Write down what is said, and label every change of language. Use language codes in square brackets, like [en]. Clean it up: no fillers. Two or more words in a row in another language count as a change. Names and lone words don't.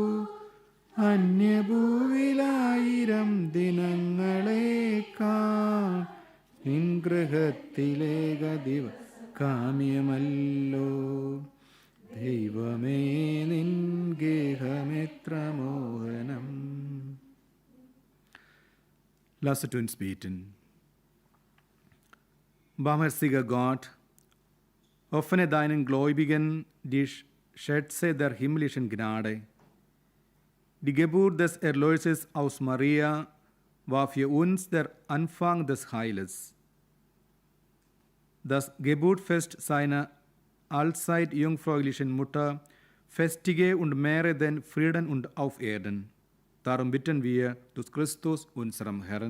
[ml] അന്യഭൂവിലായിരം ദിനങ്ങളേക്കാൾ നിൻ ഗൃഹത്തിലേക ദിവ കാമ്യമല്ലോ. ദൈവമേ നിൻ ഗേഹമെത്ര മോഹനം. [de] Lasst uns beten. Barmherziger Gott, offene deinen Gläubigen die Schätze der himmlischen Gnade. Die Geburt des Erlösers aus Maria war für uns der Anfang des Heiles. Das Geburtsfest seiner allzeit jungfräulichen Mutter festige und mehre den Frieden und auf Erden. Darum bitten wir durch Christus, unserem Herrn.